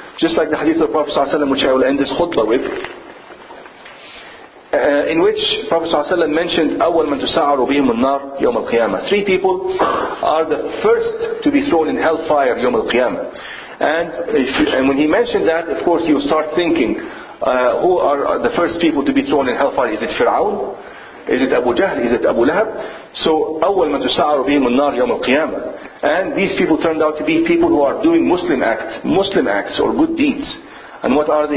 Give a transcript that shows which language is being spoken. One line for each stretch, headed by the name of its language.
English: Just like the hadith of Prophet ﷺ, which I will end this khutbah with, in which Prophet ﷺ mentioned
Arabic: أول من تسعر بهم النار يوم القيامة.
English: 3 people are the first to be thrown in hellfire
Arabic: يوم القيامة.
English: And when he mentioned that, of course you start thinking, who are the first people to be thrown in hellfire? Is it Fir'aun? Is it Abu Jahl? Is it Abu Lahab?
Arabic: So أول من تسعر بهم النار يوم القيامة.
English: And these people turned out to be people who are doing Muslim acts or good deeds. And what are they?